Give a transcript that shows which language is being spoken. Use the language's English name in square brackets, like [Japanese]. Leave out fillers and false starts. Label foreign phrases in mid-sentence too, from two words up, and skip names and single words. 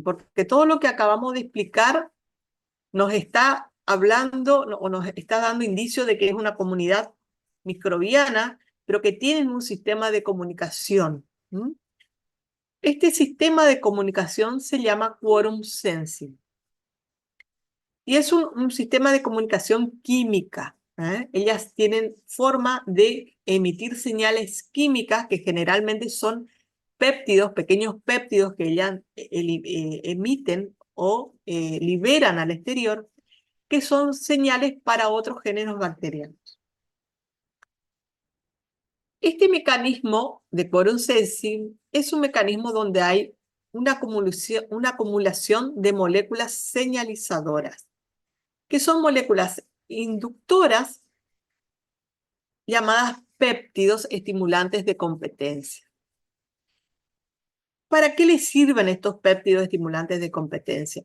[Spanish] Porque todo lo que acabamos de explicar nos está hablando o nos está dando indicio de que es una comunidad microbiana, pero que tienen un sistema de comunicación. Este sistema de comunicación se llama [English] quorum sensing. [Spanish] Y es un sistema de comunicación química. Ellas tienen forma de emitir señales químicas que generalmente son péptidos, pequeños péptidos que ellas emiten o liberan al exterior, que son señales para otros géneros bacterianos. Este mecanismo de [English] quorum sensing [Spanish] es un mecanismo donde hay una acumulación de moléculas señalizadoras, que son moléculas inductoras llamadas péptidos estimulantes de competencia. ¿Para qué le sirven estos péptidos estimulantes de competencia?